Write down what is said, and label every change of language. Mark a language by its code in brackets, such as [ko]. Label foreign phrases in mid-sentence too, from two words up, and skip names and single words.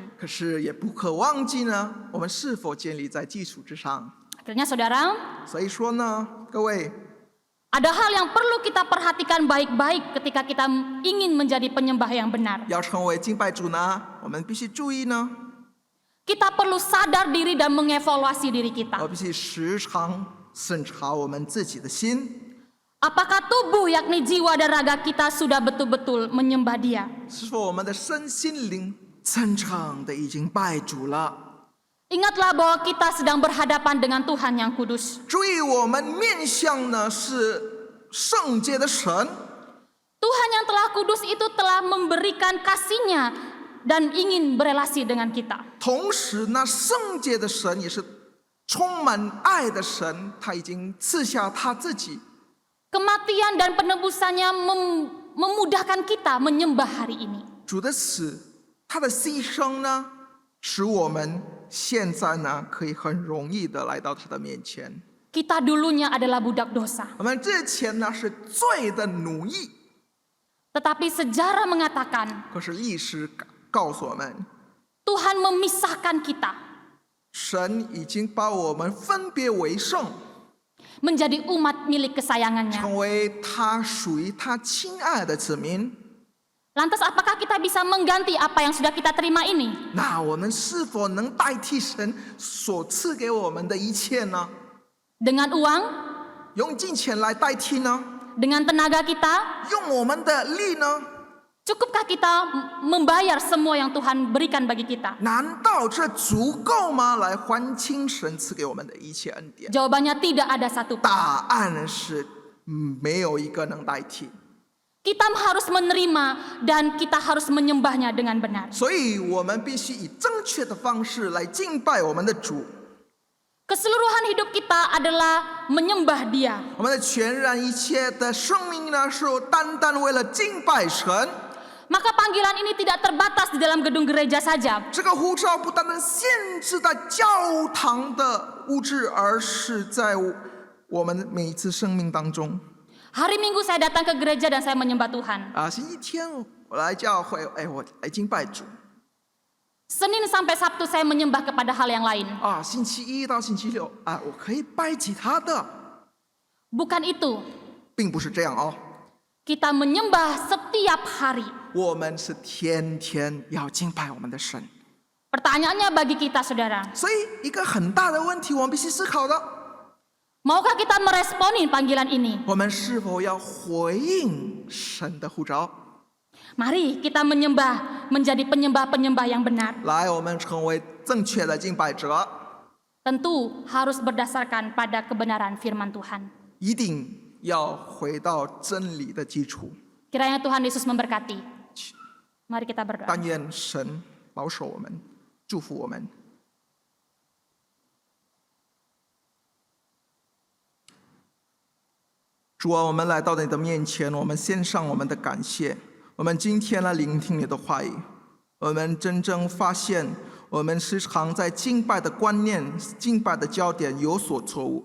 [zh] 可是也不可忘记呢，我们是否建立在基础之上？ [id] Akhirnya saudara, [zh] 所以说呢，各位， [id] Ada hal yang perlu kita perhatikan baik-baik ketika kita ingin menjadi penyembah yang benar. [zh] 要成为敬拜主呢，我们必须注意呢， [id] Kita perlu sadar diri dan mengevaluasi diri [zh] 我 [id] kita. [zh] 必须时常审查我们自己的心， [id] Apakah tubuh yakni jiwa dan raga kita sudah betul-betul menyembah Dia? [zh] 是否我们的身心灵真正的已经拜主了？ [id] Ingatlah bahwa kita sedang berhadapan dengan Tuhan yang kudus. [zh] 注意，我们面向呢是圣洁的神， [id] Tuhan yang telah kudus itu telah memberikan kasih-Nya dan ingin berelasi dengan kita. [zh] 同时那圣洁的神也是充满爱的神，他已经赐下他自己。 [id] Kematian dan penebusannya memudahkan kita menyembah hari ini. [zh] 主的死，他的牺牲呢，使我们现在呢可以很容易的来到他的面前。 [id] Kita dulunya adalah budak dosa. [zh] 我们之前呢是罪的奴役， [id] Tetapi sejarah mengatakan [zh] 可是历史告诉我们， [id] Tuhan memisahkan kita [zh] 神已经把我们分别为圣， [id] menjadi umat milik kesayangannya. [zh] 成为他属于他亲爱的子民。 [id] Lantas apakah kita bisa mengganti apa yang sudah kita terima ini? [zh] 那我们是否能代替神所赐给我们的一切呢？ [id] Dengan uang? [zh] 用金钱来代替呢？ [id] Dengan tenaga kita? [zh] 用我们的力呢？ [id] Cukupkah kita membayar semua yang Tuhan berikan bagi kita? [zh] 难道这足够吗？来还清神赐给我们的一切恩典？ [id] Jawabannya tidak ada satu. [zh] 答案是没有一个能代替。 [id] Kita harus menerima dan kita harus menyembahnya dengan benar. [zh] 所以我们必须以正确的方式来敬拜我们的主。 [id] Keseluruhan hidup kita adalah menyembah Dia. [zh] 我们的全然一切的生命呢，是单单为了敬拜神。 [id] Maka panggilan ini tidak terbatas di dalam gedung gereja saja. [zh] 这个呼召不单单限制在教堂的物质，而是在我们每一次生命当中。 [id] Hari Minggu saya datang ke gereja dan saya menyembah Tuhan. [zh] 星期天我来教会，我来敬拜主。 [id] Senin sampai Sabtu saya menyembah kepada hal yang lain. [zh] 星期一到星期六我可以拜其他的， [id] Bukan itu. [zh] 并不是这样哦。 [id] Kita menyembah setiap hari. [zh] 我们是天天要敬拜我们的神。 [id] Pertanyaannya bagi kita, saudara. [zh] 所以一个很大的问题，我们必须思考的， [id] Maukah kita meresponi panggilan ini? [zh] 我们是否要回应神的呼召？ [id] Mari kita menyembah, menjadi penyembah-penyembah yang benar. [zh] 来，我们成为正确的敬拜者， [id] Tentu harus berdasarkan pada kebenaran firman Tuhan. [zh] 一定要回到真理的基础。 [id] Kiranya Tuhan Yesus memberkati. Mari kita berdoa. [zh] 但愿神保守我们，祝福我们。主啊，我们来到你的面前，我们献上我们的感谢。我们今天来聆听你的话语，我们真正发现，我们时常在敬拜的观念、敬拜的焦点有所错误。